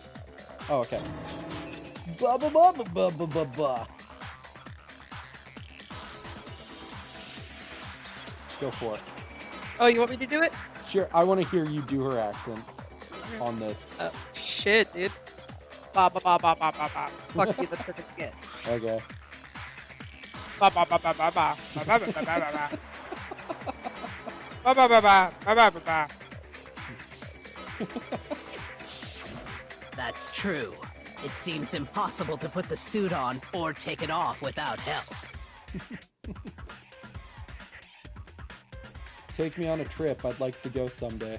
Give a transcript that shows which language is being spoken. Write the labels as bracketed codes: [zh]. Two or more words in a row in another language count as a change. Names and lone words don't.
[en] Oh, okay. Go for it. Oh, you want me to do it? Sure, I want to hear you do her accent on this. Shit, dude. Ba ba ba ba ba ba ba. Fuck you, that's what I get. Okay. Ba ba ba ba ba ba. Ba ba ba ba ba ba. Ba ba ba ba ba ba ba ba. That's true. It seems impossible to put the suit on or take it off without help. Take me on a trip. I'd like to go someday.